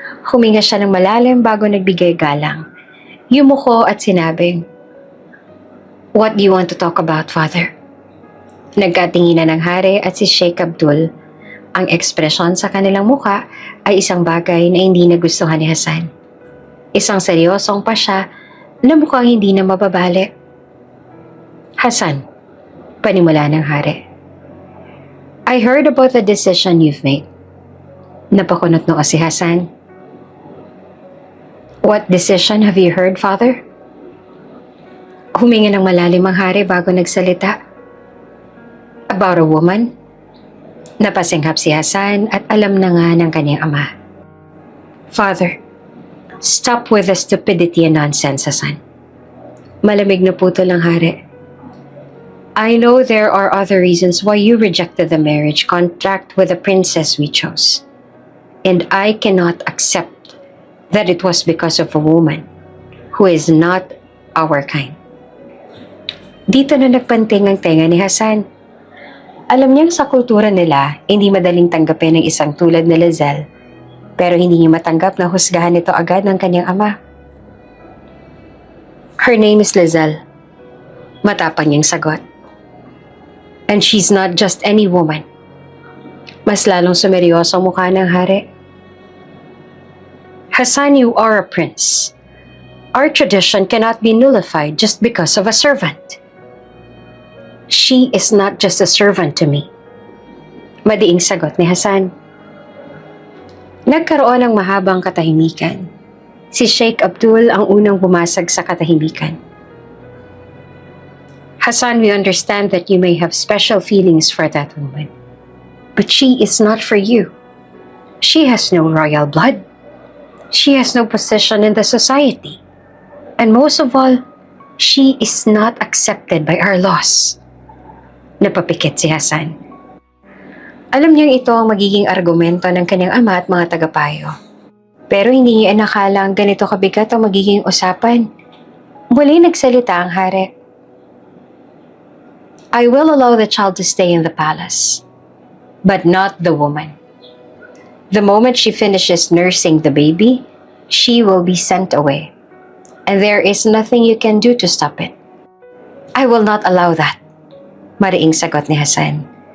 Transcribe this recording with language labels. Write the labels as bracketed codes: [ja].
[tl] Huminga siya ng malalim bago nagbigay galang. Yumuko at sinabing, [en] "What do you want to talk about, Father?" [tl] Nagkatinginan ng hari at si Sheikh Abdul. Ang ekspresyon sa kanilang muka ay isang bagay na hindi nagustuhan ni Hasan. Isang seryosong pasya na mukhang hindi na mababali. "Hasan," panimula ng hari. [en] "I heard about the decision you've made." [tl] Napakunot noo si Hasan. [en] "What decision have you heard, Father?" [tl] Huminga ng malalim ang hari bago nagsalita. [en] "About a woman?" [tl] Napasinghap si Hasan at alam na nga ng kanyang ama. [en] "Father, stop with the stupidity and nonsense, Hasan." [tl] Malamig na putol ang hari. [en] "I know there are other reasons why you rejected the marriage contract with the princess we chose. And I cannot accept that it was because of a woman who is not our kind." [tl] Dito na nagpanting ang tenga ni Hasan. Alam niyang sa kultura nila, hindi madaling tanggapin ng isang tulad ni Lizelle, pero hindi niya matanggap na husgahan ito agad ng kanyang ama. [en] "Her name is Lizelle," [tl] matapang niyang sagot. [en] "And she's not just any woman." [tl] Mas lalong sumeryoso ang mukha ng hari. [en] "Hasan, you are a prince. Our tradition cannot be nullified just because of a servant." "She is not just a servant to me," [tl] madiing sagot ni Hasan. Nagkaroon ng mahabang katahimikan. Si Sheikh Abdul ang unang bumasag sa katahimikan. [en] "Hasan, we understand that you may have special feelings for that woman. But she is not for you. She has no royal blood. She has no position in the society. And most of all, she is not accepted by our laws." [tl] Napapikit si Hasan. Alam niyang ito ang magiging argumento ng kanyang ama at mga tagapayo. Pero hindi niya inakalang ganito kabigat ang magiging usapan. Muli nagsalita ang hari. [en] "I will allow the child to stay in the palace, but not the woman. The moment she finishes nursing the baby, she will be sent away. And there is nothing you can do to stop it." "I will not allow that," [tl] mariing sagot ni Hasan.